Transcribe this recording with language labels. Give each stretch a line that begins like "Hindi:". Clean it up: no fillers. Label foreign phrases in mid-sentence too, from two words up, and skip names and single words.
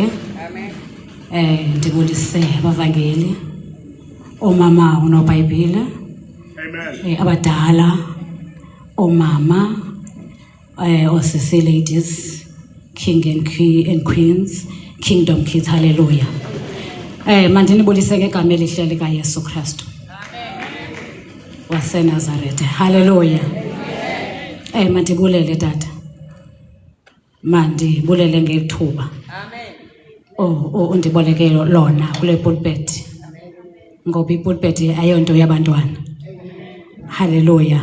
English: Amen.
Xhosa: ndibulise abavangeli, omama unoBhayibhile,
English: Amen.
Xhosa: Abadala, omama, osisi
English: ladies, king and queens, kingdom kids, hallelujah.
Xhosa: Mandinibulise ngegama elihle likaYesu Kristu waseNazaretha, hallelujah. Mandibulele tata, mandibulele ngethuba undiboleke lona kule pulpit, ngoba ipulpit ayonto yabantwana, hallelujah.